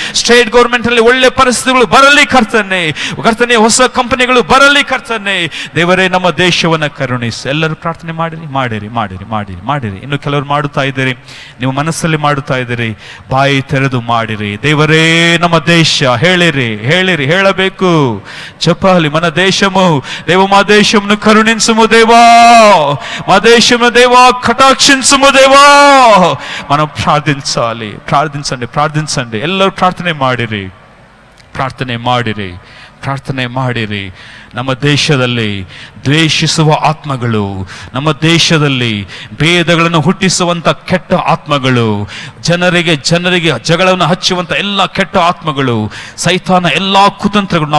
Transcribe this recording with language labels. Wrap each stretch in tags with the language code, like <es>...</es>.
<kn>State government ಅಲ್ಲಿ ಒಳ್ಳೆ ಪರಿಸ್ಥಿತಿಗಳು ಬರಲಿ ಕರ್ತನೆ. ಕರ್ತನೆ, ಹೊಸ ಕಂಪನಿಗಳು ಬರಲಿ ಕರ್ತನೆ. ದೇವರೇ, ನಮ್ಮ ದೇಶವನ್ನ ಕರುಣಿಸಿ. ಎಲ್ಲರೂ ಪ್ರಾರ್ಥನೆ ಮಾಡಿರಿ, ಮಾಡಿರಿ, ಮಾಡಿರಿ, ಮಾಡಿರಿ, ಮಾಡಿರಿ. ಇನ್ನು ಕೆಲವರು ಮಾಡುತ್ತಾ ಇದ್ದೀರಿ, ನೀವು ಮನಸ್ಸಲ್ಲಿ ಮಾಡುತ್ತಾ ಇದ್ದೀರಿ, ಬಾಯಿ ತೆರೆದು ಮಾಡಿರಿ. ದೇವರೇ, ನಮ್ಮ ದೇಶ ಹೇಳಿರಿ, ಹೇಳಿರಿ, ಹೇಳಬೇಕು.</kn> <te>చెప్పాలి, మన దేశము దేవ, మా దేశమును కరుణించుము దేవా, మా దేశమును దేవా కటాక్షించుము దేవా. మనం ప్రార్థించాలి. ప్రార్థించండి.</te> <kn>ಎಲ್ಲರೂ ಪ್ರಾರ್ಥನೆ ಮಾಡಿರಿ, ಪ್ರಾರ್ಥನೆ ಮಾಡಿರಿ. ನಮ್ಮ ದೇಶದಲ್ಲಿ ದ್ವೇಷಿಸುವ ಆತ್ಮಗಳು, ನಮ್ಮ ದೇಶದಲ್ಲಿ ಭೇದಗಳನ್ನು ಹುಟ್ಟಿಸುವಂತ ಕೆಟ್ಟ ಆತ್ಮಗಳು, ಜನರಿಗೆ ಜಗಳವನ್ನು ಹಚ್ಚುವಂತ ಎಲ್ಲ ಕೆಟ್ಟ ಆತ್ಮಗಳು, ಸೈತಾನ ಎಲ್ಲಾ ಕುತಂತ್ರಗಳು.</kn>